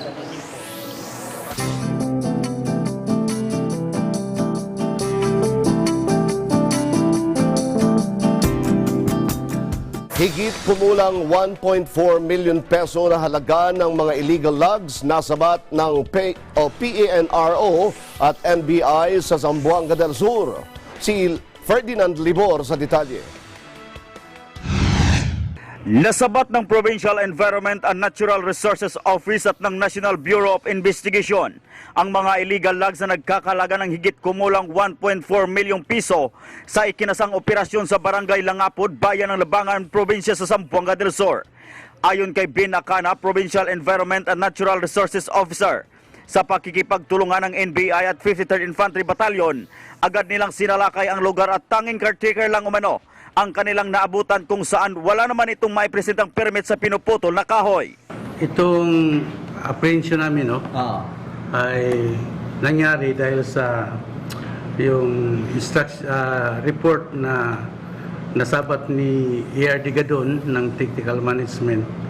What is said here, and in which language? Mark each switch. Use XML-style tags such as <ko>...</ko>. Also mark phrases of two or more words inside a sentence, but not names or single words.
<tl>Higit kumulang 1.4 million peso na halaga ng mga</tl> <en>illegal logs</en> <tl>nasabat ng PANRO at NBI sa Zamboanga del Sur. Si Ferdinand Libor sa detalye. Nasabat ng Provincial Environment and Natural Resources Office at ng National Bureau of Investigation ang mga</tl> <en>illegal logs</en> <tl>na nagkakalaga ng higit kumulang 1.4 milyong piso sa ikinasang operasyon sa Barangay Langapod, Bayan ng Labangan, Probinsya sa Zamboanga del Sur. Ayon kay Bin Acana,</tl> <en>Provincial Environment and Natural Resources Officer,</en> <tl>sa pakikipagtulungan ng NBI at 53rd Infantry Battalion, agad nilang sinalakay ang lugar at tanging caretaker lang umano ang kanilang naabutan kung saan wala naman itong maipresentang permit sa pinuputol na kahoy. Itong apprehension namin ay nangyari dahil sa yung report na nasabat ni ERD Gadon ng Technical Management</tl>